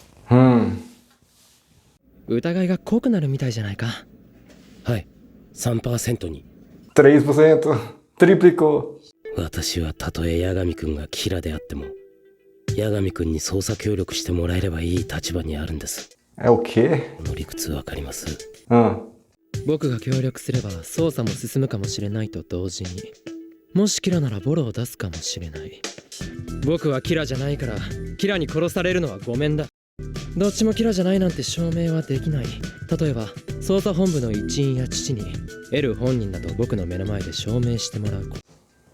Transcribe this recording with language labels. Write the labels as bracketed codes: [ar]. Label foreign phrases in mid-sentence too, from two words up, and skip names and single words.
[ja] 疑いが濃くなるみたいじゃないか。はい、3% に。 [pt] 3%. Triplicou. [ja] 私はたとえ八神君がキラであっても八神君に捜査協力してもらえればいい立場にあるんです。 [pt] É o quê? [ja] この理屈わかります？僕が協力すれば捜査も進むかもしれないと同時に、もしキラならボロを出すかもしれない。僕はキラじゃないからキラに殺されるのはごめんだ。どっちもキラじゃないなんて証明はできない。例えば捜査本部の一員や父にエル本人だと僕の目の前で証明してもらうこと。